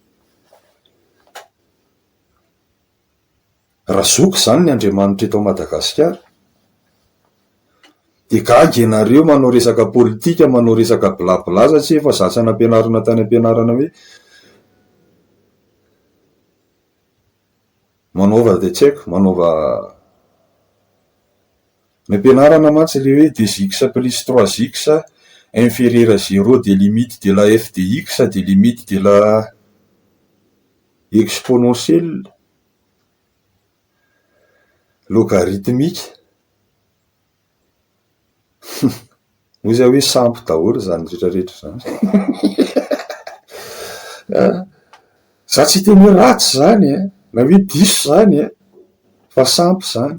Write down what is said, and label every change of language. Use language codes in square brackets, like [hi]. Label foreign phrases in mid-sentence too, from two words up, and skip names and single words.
[mg] Razoky zany ny Andriamanitra eto Madagasikara de gagy ianareo manao resaka politika manao resaka blabla satria efa zatsy anampianarana tany ampianarana hoe manaova de tsy haiko manaova ny ampianarana mantsy le hoe [fr] 2x plus 3x inférieur à 0 de limite de la f de x de limite de la exponentielle [mg] logarithmique ozy hoe sampy daholo zany rehetrarehetra zany za tsy teny hoe ratsy zany na hoe diso zany fa sampy zany